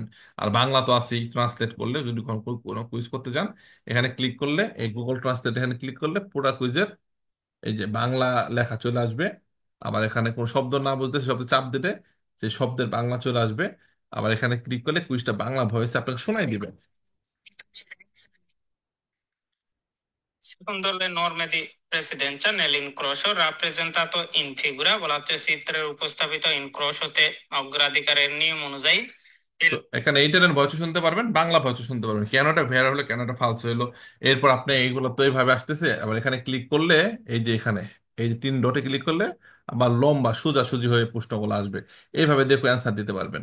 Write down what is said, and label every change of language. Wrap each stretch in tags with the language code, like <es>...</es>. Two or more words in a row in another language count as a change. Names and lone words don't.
<bn>আর বাংলা তো আছেই, ট্রান্সলেট করলে যদি কোনো কুইজ করতে যান, এখানে ক্লিক করলে এই গুগল ট্রান্সলেট, এখানে ক্লিক করলে পুরো কুইজের এই যে বাংলা লেখা চলে আসবে। আবার এখানে কোনো শব্দ না বুঝতে সেই শব্দ চাপ দিলে সেই শব্দের বাংলা চলে আসবে। আবার এখানে ক্লিক করলে কুইজটা বাংলা ভয়েসে আপনাকে শোনাই দিবে।</bn> <it>Secondo le norme di precedenza, nell'incrocio rappresentato in figura, volate</it> <bn>চিত্রের উপস্থাপিত ইনক্রোশতে অগ্রাধিকারের নিয়ম অনুযায়ী তো এখানে এইটার ভয়েস শুনতে পারবেন, বাংলা ভয়েস শুনতে পারবেন, কেনটা ভেড়া হলো কেনটা ফালসো হলো। এরপর আপনি এইগুলো তো এইভাবে আসতেছে, আবার এখানে ক্লিক করলে এই যে এখানে এই যে 3 ডটে ক্লিক করলে আবার লম্বা সোজাসুজি হয়ে প্রশ্নগুলো আসবে, এইভাবে দেখে অ্যান্সার দিতে পারবেন।</bn>